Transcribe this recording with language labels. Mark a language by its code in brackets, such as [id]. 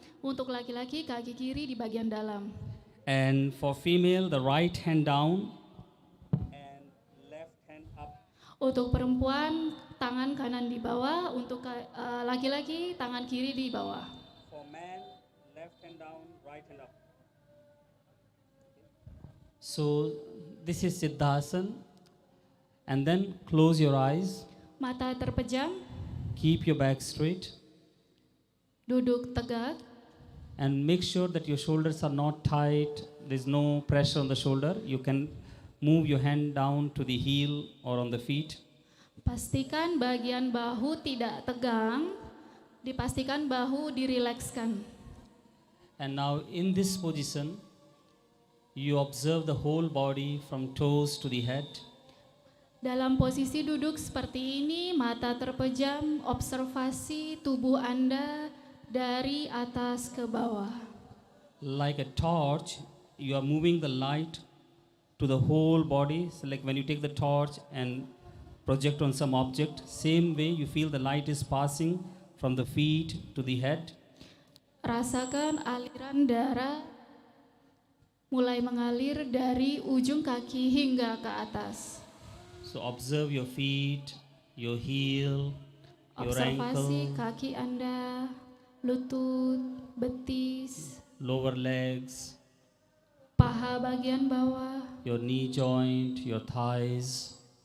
[id] Untuk laki-laki, kaki kiri di bagian dalam. [en] And for female, the right hand down and left hand up. [id] Untuk perempuan, tangan kanan di bawah. Untuk laki-laki, tangan kiri di bawah. [en] For man, left hand down, right hand up. So this is Siddhasana. And then close your eyes. [id] Mata terpejam, [en] Keep your back straight. [id] duduk tegak. [en] And make sure that your shoulders are not tight. There's no pressure on the shoulder. You can move your hand down to the heel or on the feet. [id] Pastikan bagian bahu tidak tegang. Dipastikan bahu dirilekskan. [en] And now in this position, you observe the whole body from toes to the head. [id] Dalam posisi duduk seperti ini, mata terpejam, observasi tubuh Anda dari atas ke bawah. [en] Like a torch, you are moving the light to the whole body. So like when you take the torch and project on some object, same way you feel the light is passing from the feet to the head. [id] Rasakan aliran darah mulai mengalir dari ujung kaki hingga ke atas. [en] So observe your feet, your heel, your [id] Observasi kaki Anda, lutut, betis, [en] lower legs, [id] paha bagian bawah, [en] your knee joint, your thighs,